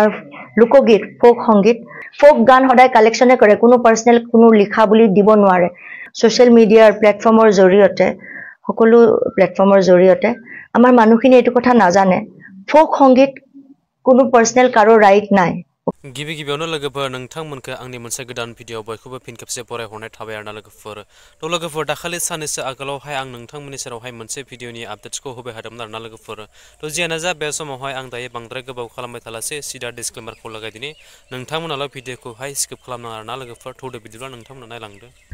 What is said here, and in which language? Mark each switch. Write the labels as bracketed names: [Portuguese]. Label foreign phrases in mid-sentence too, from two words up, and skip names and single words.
[Assamese] লোকগীত ফোক সংগীত ফোক গান সদায় কালেকশনে কৰে কোনো পাৰ্সোনাল কোনো লিখা বুলি দিব নোৱাৰে সোশ্যাল মিডিয়াৰ প্ল্যাটফৰ্মৰ জৰিয়তে সকলো প্ল্যাটফৰ্মৰ জৰিয়তে আমাৰ মানুহখিনি এইটো কথা নাজানে ফোক সংগীত কোনো পাৰ্সোনাল কাৰো ৰাইট নাই [Bodo] गिबि गिबियावनो लोगोफोर नोंथांमोनखौ आंनि मोनसे गोदान भिडिअ बयखौबो फिन खेबसे फरायहरनाय थाबाय आरोना लोगोफोर थ' लोगोफोर दाखालि साननैसो आगोलावहाय आं नोंथांमोननि सेरावहाय मोनसे भिडिअनि आपडेट्सखौ होबाय थादोंमोन आरोना लोगोफोर थ' जियानो जा बे समावहाय आं दायो बांद्राय गोबाव खालामबाय थालासै सिदा डिसक्लेमारखौ लागायदिनि नोंथांमोनाल' भिडिअखौहाय स्किप खालामनाङा आरोना लोगोफोर थौदो बिदिब्ला नोंथांमोना नायलांदो